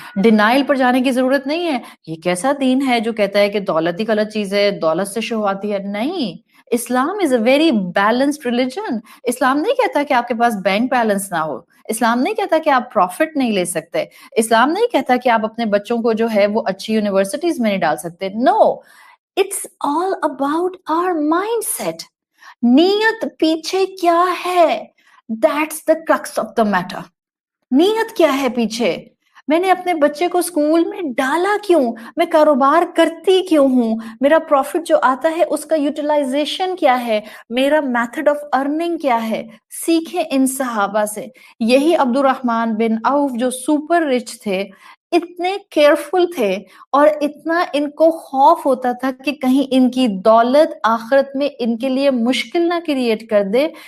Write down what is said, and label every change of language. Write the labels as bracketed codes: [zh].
[ur] Denial پر جانے کی ضرورت نہیں ہے. یہ کیسا دین ہے جو کہتا ہے کہ دولت ہی غلط چیز ہے، دولت سے شو آتی ہے؟ نہیں، [en] Islam is a very balanced religion. [ur] اسلام نہیں کہتا کہ آپ کے پاس بینک بیلنس نہ ہو. اسلام نہیں کہتا کہ آپ پروفٹ نہیں لے سکتے. اسلام نہیں کہتا کہ آپ اپنے بچوں کو جو ہے وہ اچھی یونیورسٹیز میں نہیں ڈال سکتے. [en] No, it's all about our mindset. [ur] نیت پیچھے کیا ہے؟ [en] That's the crux of the matter. [ur] نیت کیا ہے پیچھے؟ میں نے اپنے بچے کو اسکول میں ڈالا کیوں؟ میں کاروبار کرتی کیوں ہوں؟ میرا پروفٹ جو آتا ہے اس کا یوٹیلائزیشن کیا ہے؟ میرا میتھڈ آف ارننگ کیا ہے؟ سیکھیں ان صحابہ سے. یہی عبد الرحمن بن عوف جو سپر رچ تھے، اتنے کیئرفل تھے اور اتنا ان کو خوف ہوتا تھا کہ کہیں ان کی دولت آخرت میں ان کے لیے مشکل نہ کریٹ کر دے.